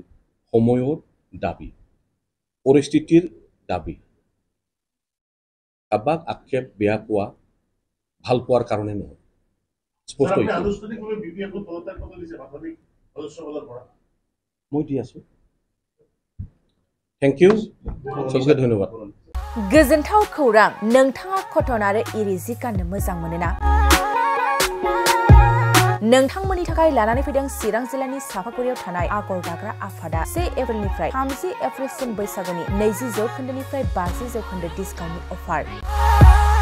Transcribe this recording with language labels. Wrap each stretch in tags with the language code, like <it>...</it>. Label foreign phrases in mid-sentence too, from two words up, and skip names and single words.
<as>সময়ৰ দাবী, পৰিস্থিতিৰ দাবী, কাবাক আক্ষেপ বেয়া পোৱা ভাল পোৱাৰ কাৰণে নহয়। স্পষ্ট মই দি আছোঁ।</as> <en>thank you,</en> <hi>सबके धन्यवाद।</hi> <brx>गोजोनथाव खौरां, नोंथाङा कटन आरो इरि जि गाननो मोजां मोनोना? नोंथांमोननि थाखाय लानानै फैदों चिरां जिल्लानि सापागुरियाव थानाय आगर दाग्रा आफादा 1 एप्रिलनिफ्राय 30 एप्रिलसिम बैसागुनि 20% 50% डिसकाउन्टनि अफार।</brx>